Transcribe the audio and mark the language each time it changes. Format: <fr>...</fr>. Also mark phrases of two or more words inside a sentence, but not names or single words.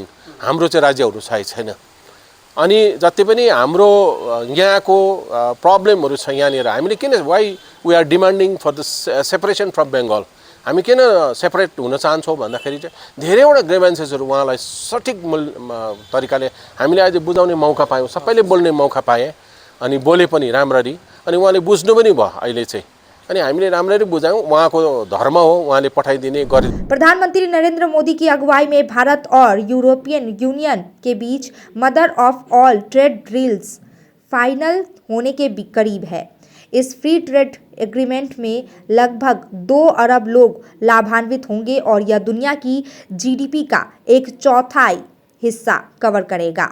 <ne>हाम्रो चाहिँ राज्यहरू छैन। अनि जति पनि हाम्रो यहाँको प्रब्लमहरू छ यहाँनिर, हामीले किन</ne> <en>why we are demanding for the separation from Bengal,</en> <ne>हामी किन सेपरेट हुन चाहन्छौँ भन्दाखेरि चाहिँ धेरैवटा ग्रेभेन्सेसहरू उहाँलाई सठिक तरिकाले हामीले आज बुझाउने मौका पायौँ। सबैले बोल्ने मौका पाए अनि बोले पनि राम्ररी, अनि उहाँले बुझ्नु पनि भयो अहिले चाहिँ, अनि हामीले राम्ररी बुझायौँ। उहाँको धर्म हो, उहाँले पठाइदिने गरे।</ne> <hi>प्रधानमंत्री नरेंद्र मोदी की अगुवाई में भारत और यूरोपियन यूनियन के बीच</hi> <en>mother of all trade deals</en> <hi>फाइनल होने के करीब है। इस</hi> <en>free trade agreement</en> <hi>में लगभग 2 अरब लोग लाभान्वित होंगे और यह दुनिया की GDP का 1/4 हिस्सा कवर करेगा।</hi>